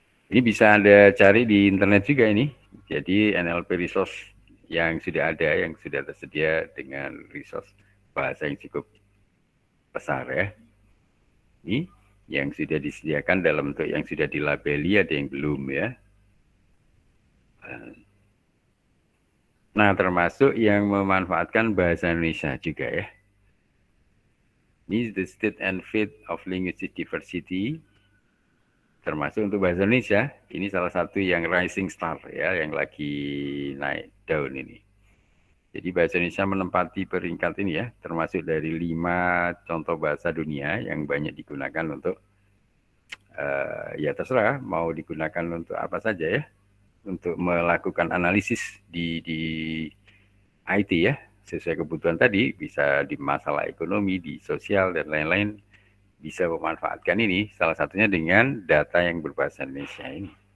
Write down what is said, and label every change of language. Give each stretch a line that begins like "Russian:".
Indonesian: Ini bisa Anda cari di internet juga ini. Jadi NLP resource yang sudah ada, yang sudah tersedia dengan resource bahasa yang cukup besar ya. Ini yang sudah disediakan dalam bentuk yang sudah dilabeli, ada yang belum ya. Nah, termasuk yang memanfaatkan bahasa Indonesia juga ya. Ini
English: the state and fate of linguistic diversity.
Indonesian: Termasuk untuk bahasa Indonesia, ini salah satu yang
English: rising star
Indonesian: ya, yang lagi naik daun ini. Jadi bahasa Indonesia menempati peringkat ini ya, termasuk dari 5 contoh bahasa dunia yang banyak digunakan untuk ya terserah mau digunakan untuk apa saja ya, untuk melakukan analisis di IT ya, sesuai kebutuhan tadi, bisa di masalah ekonomi, di sosial dan lain-lain, bisa memanfaatkan ini, salah satunya dengan data yang berbahasa Indonesia ini.